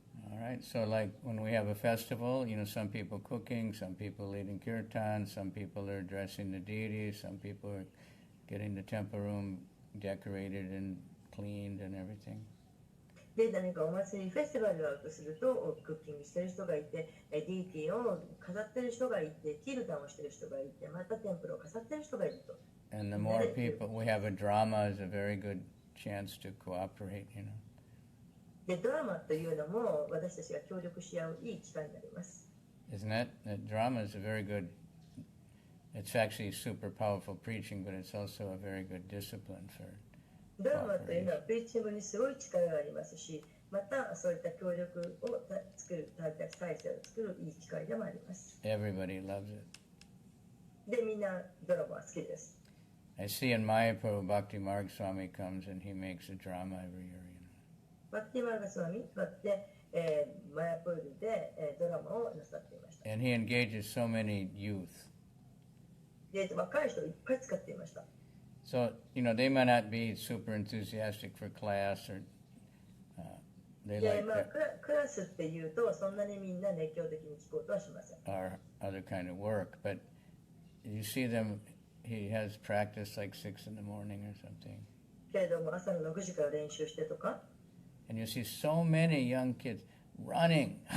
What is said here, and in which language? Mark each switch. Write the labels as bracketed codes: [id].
[en] All right, so like when we have a festival, some people cooking, some people leading kirtan, some people are addressing the deities, some people are getting the temple room decorated and cleaned and everything. [ja] で、何かお祭りフェスティバルがあるとすると、クッキングしてる人がいて、ディーティーを飾ってる人がいて、キルタンをしてる人がいて、またテンプルを飾ってる人がいると。 [en] And the more people we have a drama is a very good chance to cooperate, [ja] で、ドラマというのも私たちが協力し合ういい機会になります。 [en] Isn't it? That drama is a very good, it's actually super powerful preaching, but it's also a very good discipline for [ja] ドラマというのはプリーチングにすごい力がありますし、またそういった協力を作る、体制を作るいい機会でもあります。 [en] Everybody loves it. [ja] で、みんなドラマは好きです。 [en] I see in Mayapur, Bhakti Marg Swami comes and he makes a drama every year. [ja] バッティマルガスワミがで、マヤプールで、ドラマをなさっていました。 [en] And he engages so many youth. [ja] で、若い人をいっぱい使っていました。 [en] So, they might not be super enthusiastic for class or they like [ja] クラスっていうと、そんなにみんな熱狂的に聞こうとはしません。 [en] or other kind of work, but you see them, he has practice like 6 in the morning or something. [ja] けれども、朝の6時から練習してとか。 [en] And you see so many young kids running.